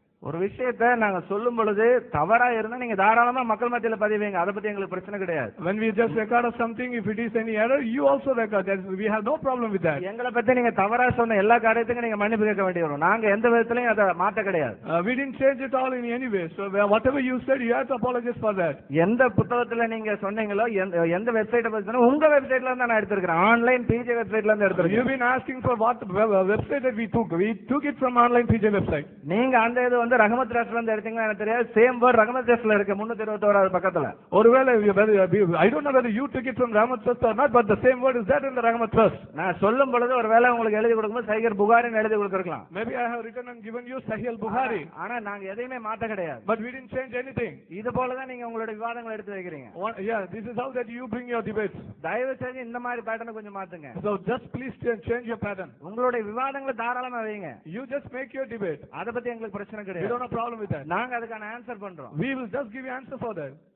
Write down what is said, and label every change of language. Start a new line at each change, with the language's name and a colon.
Tamil: ஒரு விஷயத்தை நாங்க சொல்லும் பொழுது தவறா இருந்தா நீங்க தாராளமா மக்கள் மத்தியில பதிவீங்க, அதை பத்தி எங்களுக்கு பிரச்சனை கிடையாது.
English: When we just record something, if it is any error, you also record that. We have no problem with that.
Tamil: எங்களை பத்தி நீங்க தவறா சொன்ன எல்லா காரியத்துக்கும் நீங்க மன்னிப்பு கேட்க வேண்டி வரும். நாங்க எந்த விதத்திலையும் அதை மாத்த கிடையாது.
English: We didn't change it all in any way. So whatever you said, you have to apologize for that.
Tamil: எந்த புத்தகத்துல நீங்க சொன்னீங்களோ, எந்த வெப்சைட்டை பத்தி சொன்னா உங்க வெப்சைட்ல இருந்து நான் எடுத்திருக்கேன், ஆன்லைன் PJ வெப்சைட்ல இருந்து எடுத்திருக்கேன்.
English: You've been asking for what website that we took. We took it from online PJ website.
Tamil: நீங்க அந்த இது ரஹமத் ட்ரஸ்ட்ல இருந்து எடுத்தீங்கன்னா எனக்கு தெரியாது.
English: same word
Tamil: ரஹமத் ட்ரஸ்ட்ல இருக்கு 321வது பக்கத்துல. ஒருவேளை
English: I don't know whether you took it from Rahmat Trust or not, but the same word is that in the Rahmat Trust.
Tamil: நான் சொல்லும் பொழுது ஒருவேளை உங்களுக்கு எழுதி கொடுக்கும்போது சஹீஹ் புகாரின்னு எழுதி கொடுத்திருக்கலாம்.
English: Maybe I have written and given you Sahih al-Bukhari.
Tamil: ஆனா நாங்க எதையுமே மாத்த கிடையாது.
English: But we didn't change anything.
Tamil: இது போல தான் நீங்க உங்களுடைய விவாதங்களை எடுத்து வைக்கிறீங்க.
English: Yeah, this is how that you bring your debates.
Tamil: தயவு செஞ்சு இந்த மாதிரி பேட்டர்னை கொஞ்சம் மாத்துங்க.
English: So just please change your pattern.
Tamil: உங்களுடைய விவாதங்களை தாராளமா வைங்க.
English: You just make your debate.
Tamil: அத பத்தி எங்களுக்கு பிரச்சனை
English: We
Tamil: கிடையாது.
English: don't have problem with that.
Tamil: நாங்க அதுக்கான ஆன்சர் பண்றோம்.
English: We will just give you answer for that.